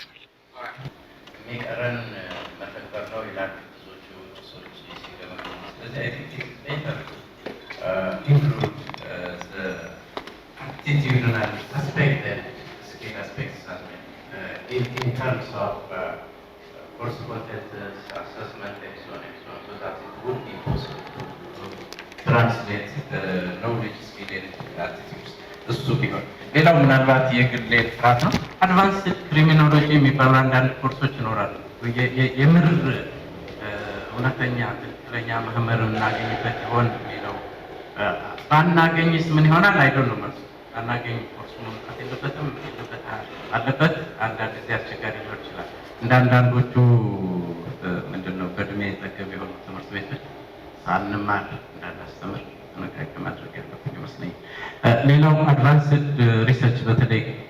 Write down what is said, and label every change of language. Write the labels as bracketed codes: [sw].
[am] የሚቀረን መተግበር ነው ይላል ብዙዎቹ ሰዎች ሲገቡ [en] I think it's better include the attitudinal aspect and skill aspects as well, in terms of course content assessment and so on, so that it would be possible to translate the knowledge, skill, and attitudes. [am] እሱ ቢሆን ሌላው ምናልባት የግል ጥራት ነው። አድቫንስድ ክሪሚኖሎጂ የሚባሉ አንዳንድ ኮርሶች ይኖራሉ። የምር እውነተኛ ትክክለኛ መምህር እናገኝበት ይሆን የሚለው ባናገኝስ ምን ይሆናል? አይዶን ነው መልሱ። ባናገኝ ኮርሱ መምጣት የለበትም አለበት። አንዳንድ ጊዜ አስቸጋሪ ሊሆን ይችላል። እንደ አንዳንዶቹ ምንድነው በእድሜ ጠገብ የሆኑ ትምህርት ቤቶች ሳንማር እንዳናስተምር ጥንቃቄ ማድረግ ያለብን ይመስለኛል። ሌላው አድቫንስድ ሪሰርች በተለይ